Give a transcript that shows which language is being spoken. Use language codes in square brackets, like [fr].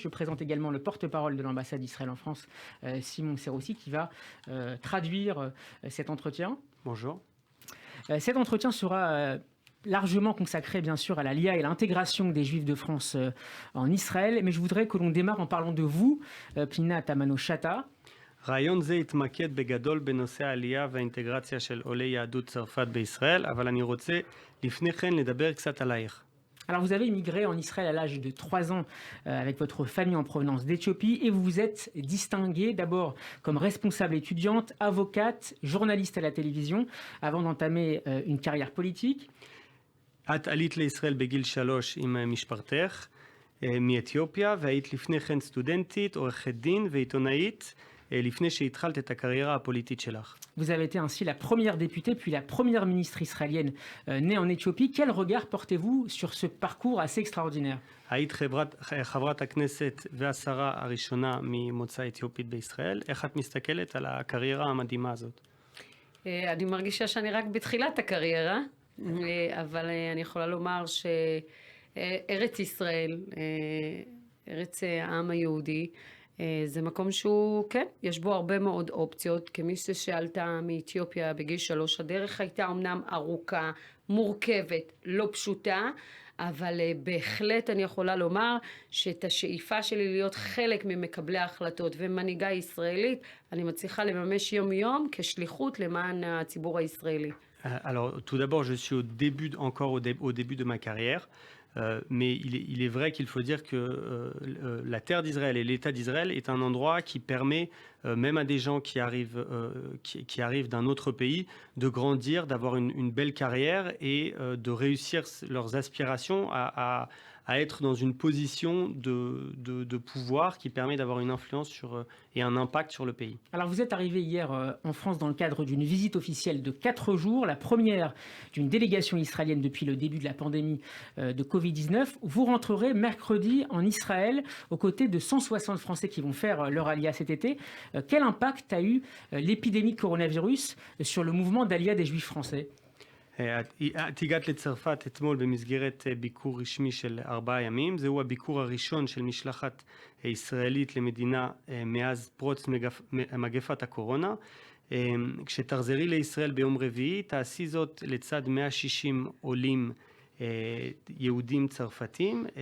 [fr] Je présente également le porte-parole de l'ambassade d'Israël en France, Simon Serossi, qui va traduire cet entretien. Bonjour. Cet entretien sera largement consacré bien sûr à l'Alia et l'intégration des Juifs de France en Israël, mais je voudrais que l'on démarre en parlant de vous, Pnina Tamano-Shata. [he] רעיון זה התמקד בגדול בנושא העלייה והאינטגרציה של עולי יהדות צרפת בישראל, אבל אני רוצה לפני כן לדבר קצת עלייך. [fr] Alors vous avez immigré en Israël à l'âge de 3 ans avec votre famille en provenance d'Éthiopie et vous vous êtes distinguée d'abord comme responsable étudiante, avocate, journaliste à la télévision avant d'entamer une carrière politique. [he] את עלית לישראל בגיל 3 עם משפחתך מאתיופיה והיית לפני כן סטודנטית, עורכת דין ועיתונאית לפני שהתחלת את הקריירה הפוליטית שלך. [fr] Vous avez été ainsi la première députée puis la première ministre israélienne née en Éthiopie. Quel regard portez-vous sur ce parcours assez extraordinaire? [he] היית חברת הכנסת והשרה הראשונה ממוצא אתיופית בישראל. איך את מסתכלת על הקריירה המדהימה הזאת? אני מרגישה שאני רק בתחילת הקריירה, אבל אני יכולה לומר שארץ ישראל, ארץ העם היהודי, זה מקום שהוא, כן, יש בו הרבה מאוד אופציות. כמי שעלתה מאתיופיה בגיל 3, הדרך הייתה אמנם ארוכה, מורכבת, לא פשוטה, אבל בהחלט אני יכולה לומר שאת השאיפה שלי להיות חלק ממקבלי ההחלטות ומנהיגה ישראלית, אני מצליחה לממש יום יום כשליחות למען הציבור הישראלי. [fr] Alors, tout d'abord, je suis encore au début de ma carrière. Mais il est vrai qu'il faut dire que la terre d'Israël et l'État d'Israël est un endroit qui permet, même à des gens qui arrivent d'un autre pays, de grandir, d'avoir une belle carrière et de réussir leurs aspirations à être dans une position de pouvoir qui permet d'avoir une influence et un impact sur le pays. Alors vous êtes arrivé hier en France dans le cadre d'une visite officielle de 4 jours, la première d'une délégation israélienne depuis le début de la pandémie de Covid-19. Vous rentrerez mercredi en Israël aux côtés de 160 Français qui vont faire leur Alia cet été. Quel impact a eu l'épidémie de coronavirus sur le mouvement d'Alia des Juifs français? [he] את הגעת לצרפת אתמול במסגרת ביקור רשמי של 4 ימים. זהו הביקור הראשון של משלחת ישראלית למדינה מאז פרוץ מגפת הקורונה. כשתחזרי לישראל ביום רביעי, תעשי זאת לצד 160 עולים יהודים צרפתים.